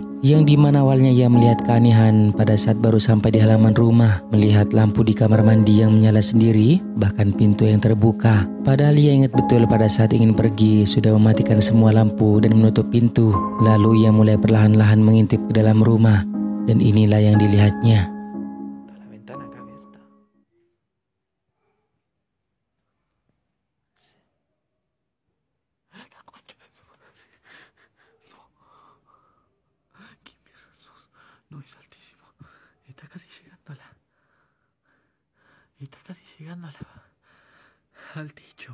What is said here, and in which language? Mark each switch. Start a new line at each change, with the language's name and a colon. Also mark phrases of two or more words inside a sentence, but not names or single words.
Indonesian: Yang dimana awalnya ia melihat keanehan pada saat baru sampai di halaman rumah. Melihat lampu di kamar mandi yang menyala sendiri, bahkan pintu yang terbuka. Padahal ia ingat betul pada saat ingin pergi sudah mematikan semua lampu dan menutup pintu. Lalu ia mulai perlahan-lahan mengintip ke dalam rumah. Dan inilah yang dilihatnya.
Spanish: No, es altísimo. Está casi llegando al techo.